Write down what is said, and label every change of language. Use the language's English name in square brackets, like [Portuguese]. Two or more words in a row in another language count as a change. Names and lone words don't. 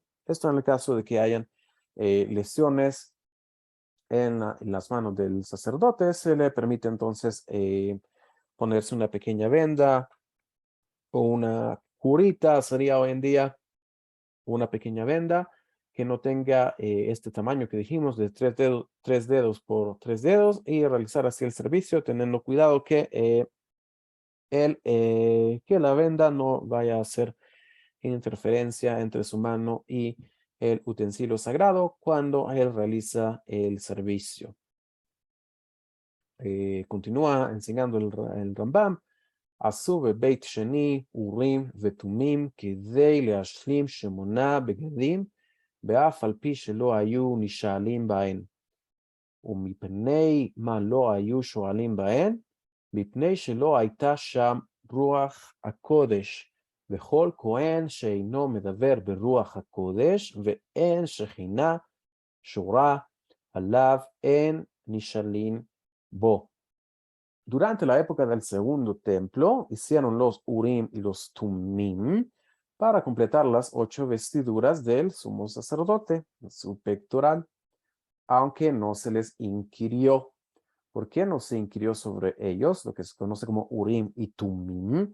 [Spanish] Esto en el caso de que hayan lesiones en las manos del sacerdote, se le permite entonces ponerse una pequeña venda o una curita, sería hoy en día una pequeña venda que no tenga este tamaño que dijimos de 3 dedos por 3 dedos y realizar así el servicio, teniendo cuidado que que la venda no vaya a hacer interferencia entre su mano y el utensilio sagrado cuando él realiza el servicio. Continúa enseñando el Rambam. [Hebrew] עשו בבית שני אורים ותומים כדי להשלים 8 בגדים, באף על פי שלא היו נשאלים בהן. ומפני מה לא היו שואלים בהן? מפני שלא הייתה שם רוח הקודש, וכל כהן שאינו מדבר ברוח הקודש, ואין שכינה שורה עליו, אין נשאלים בו. [Spanish] Durante la época del segundo templo, hicieron los Urim y los Tumim para completar las 8 vestiduras del sumo sacerdote, su pectoral, aunque no se les inquirió. ¿Por qué no se inquirió sobre ellos, lo que se conoce como Urim y Tumim?